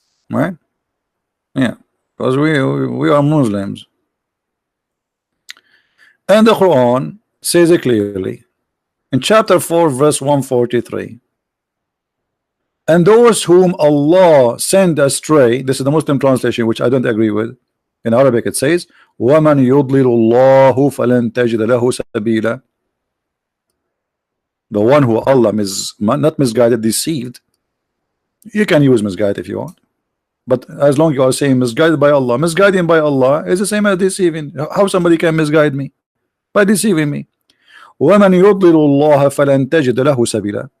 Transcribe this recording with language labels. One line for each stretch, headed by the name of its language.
English: Right? Yeah, because we are Muslims. And the Quran says it clearly in chapter 4 verse 143, and those whom Allah send astray, this is the Muslim translation which I don't agree with. In Arabic it says
Arabic: وَمَنْ يُضْلِلُ اللَّهُ فَلَنْ تَجِدَ لَهُ سَبِيلًا.
English: The one who Allah not misguided, deceived, You can use misguide if you want, but as long as you are saying misguided by Allah, misguiding by Allah is the same as deceiving. How somebody can misguide me? By deceiving me.
Arabic: وَمَنْ يُضْلِلُ اللَّهَ فَلَنْ تَجِدَ لَهُ سَبِيلًا.